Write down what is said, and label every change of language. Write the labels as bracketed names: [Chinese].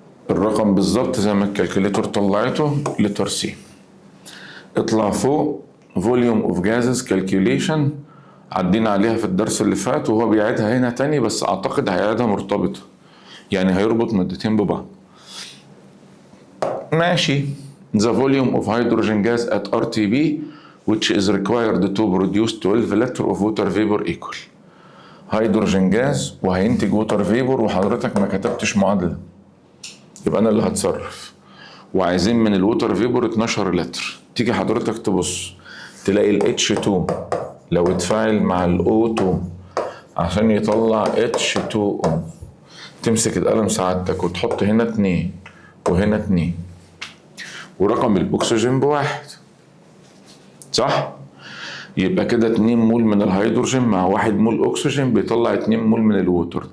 [Arabic] الرقم بالظبط زي ما الكالكوليتور طلعته لتر سي. اطلع فوق فوليوم اوف جازز كالكوليشن، عدينا عليها في الدرس اللي فات وهو بيعيدها هنا تاني، بس اعتقد هيعيدها مرتبطة، يعني هيربط مادتين ببعض. ماشي. [English] The volume of hydrogen gas at RTB which is required to produce 12 liter of water vapor equal. [Arabic] هيدروجين جاز وهينتج ووتر فيبور، وحضرتك ما كتبتش معادلة، يبقى انا اللي هتصرف. وعايزين من الووتر فيبور 12 لتر. تيجي حضرتك تبص تلاقي ال H2 لو اتفاعل مع ال O2 عشان يطلع H2O، تمسك القلم سعادتك وتحط هنا 2 وهنا 2، ورقم الاكسجين بواحد، صح؟ يبقى كده 2 مول من الهيدروجين مع 1 مول اكسجين بيطلع 2 مول من الووتر.